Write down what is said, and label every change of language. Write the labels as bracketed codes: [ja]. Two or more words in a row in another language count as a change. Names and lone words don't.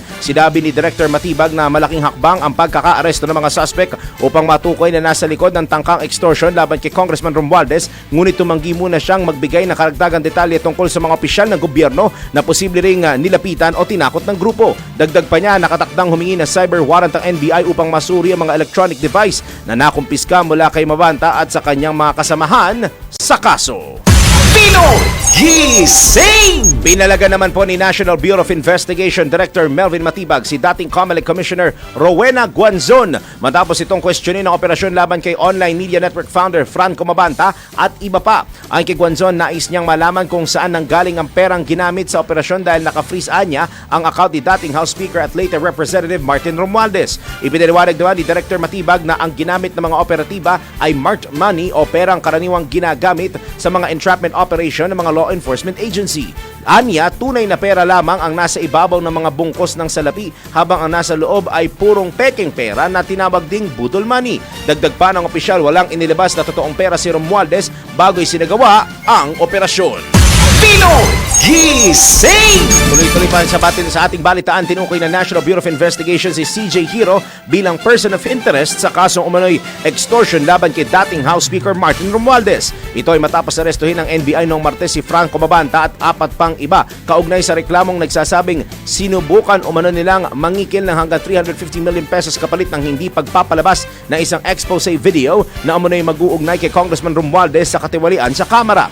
[tl] Sinabi ni Director Matibag na malaking hakbang ang pagkakaaresto ng mga suspect upang matukoy na nasa likod ng tangkang extortion laban kay Congressman Romualdez, ngunit tumanggi muna siyang magbigay ng karagdagang detalye tungkol sa mga opisyal ng gobyerno na posible ring nilapitan o tinakot ng grupo. Dagdag pa niya, nakatakdang humingi ng [en] cyber warrant [tl] ang NBI upang masuri ang mga [en] electronic device [tl] na nakumpiska mula kay Mabanta at sa kanyang mga kasamahan sa kaso. Gising! Pinalaga naman po ni National Bureau of Investigation Director Melvin Matibag si dating COMELEC Commissioner Rowena Guanzon matapos itong questionin ng operasyon laban kay [en] online media network founder [tl] Franco Mabanta at iba pa. Ang kay Guanzon, nais niyang malaman kung saan nanggaling ang perang ginamit sa operasyon dahil naka-freeze niya ang account ni dating House Speaker at later Representative Martin Romualdez. Ipinaliwanag naman ni Director Matibag na ang ginamit ng mga operatiba ay [en] marked money [tl] o perang karaniwang ginagamit sa mga [en] entrapment operation [tl] ng mga [en] law enforcement agency. [tl] Anya, tunay na pera lamang ang nasa ibabaw ng mga bungkos ng salapi habang ang nasa loob ay purong peking pera na tinawag ding budol money. Dagdag pa ng opisyal, walang inilabas na totoong pera si Romualdez bago isinagawa ang operasyon. Gising! Tuloy-tuloy pa sa ating balitaan, tinukoy ng National Bureau of Investigation si CJ Hiro bilang [en] person of interest [tl] sa kasong umano'y extortion laban kay dating House Speaker Martin Romualdez. Ito ay matapos arestuhin ng NBI noong Martes si Franco Mabanta at 4 pang iba kaugnay sa reklamong nagsasabing sinubukan umano nilang mangikil ng hanggang 350 million pesos kapalit ng hindi pagpapalabas na isang [en] expose video [tl] na umano'y mag-uugnay kay Congressman Romualdez sa katiwalian sa Kamara.